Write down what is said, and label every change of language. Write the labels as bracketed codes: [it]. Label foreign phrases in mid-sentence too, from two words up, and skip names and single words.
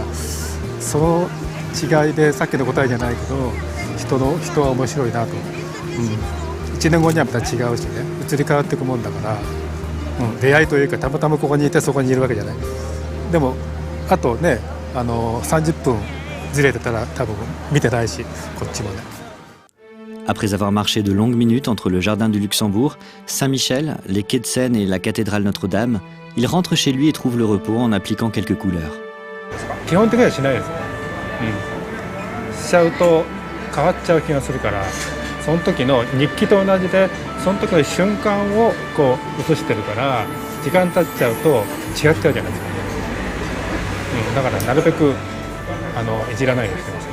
[ja] その違いでさっきの答えじゃないけど、人は面白いなと、1年後にはまた違うしね、移り変わっていくもんだから、出会いというか、たまたまここにいてそこにいるわけじゃない。でもあとね、30分ずれてたら多分見てないし、こっちもね。 [fr] Après avoir marché de longues minutes entre le jardin du Luxembourg, Saint-Michel, les quais de Seine et la cathédrale Notre-Dame, il rentre chez lui et trouve le repos en appliquant quelques couleurs. [ja] 基本的にはしないです。しちゃうと変わっちゃう気がするから、その時の日記と同じで、その時の瞬間をこう映してるから、時間経っちゃうと違っちゃうじゃないですか。だからなるべくいじらないようにしてます。